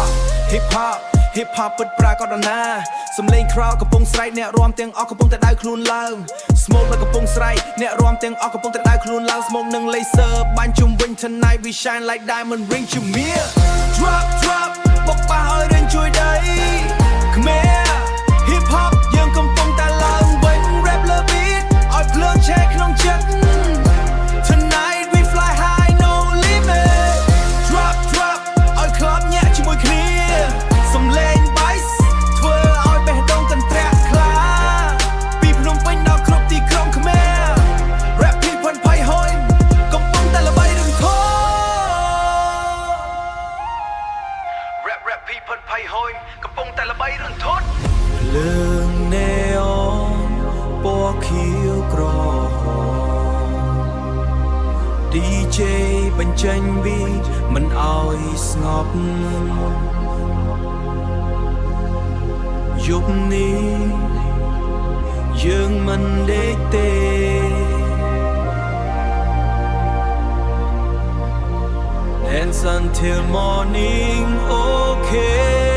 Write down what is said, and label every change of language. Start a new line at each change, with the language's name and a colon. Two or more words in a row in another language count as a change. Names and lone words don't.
Khmer: hop ពិតប្រាកដណាសំឡេង crowd កំពុងស្រែកអ្នករាំទាំងអស់កំពុងតែដៅខ្លួនឡើង smoke នៅកំពុងស្រែកអ្នករាំទាំងអស់កំពុងតែដៅខ្លួនឡើង smoke និង laser បាញ់ជុំវិញ
English: tonight we shine like diamond ring
Khmer: ជំនៀ drop បុកបាសឲ្យរៀនជួយដីខ្មែរ
English: hip hop
Khmer: យើងកំពុងតែឡើងវិញ rap លើ beat ឲ្យភ្លើងឆេះក្នុងចិត្ត
English: tonight we fly high no limit drop
Khmer: ឲ្យ club ញាក់ជាមួយគ្នាសំឡេង bass ធ្វើឲ្យបេះដូងកន្ត្រាក់ខ្លាពីភ្នំពេញដល់គ្រប់ទីក្រុងខ្មែរ rap ពីផុនភ័យហួយកំពុងតែល្បីរន្ធត់ rap ពីផុនភ័យហួយកំពុងតែល្បីរន្ធត់ភ្លើង neon ពណ៌ខៀវក្រហម DJ បញ្ចេញ beat មិនឲ្យស្ងប់យប់នេះយើងមិនដេកទេ
English: Dance until morning okay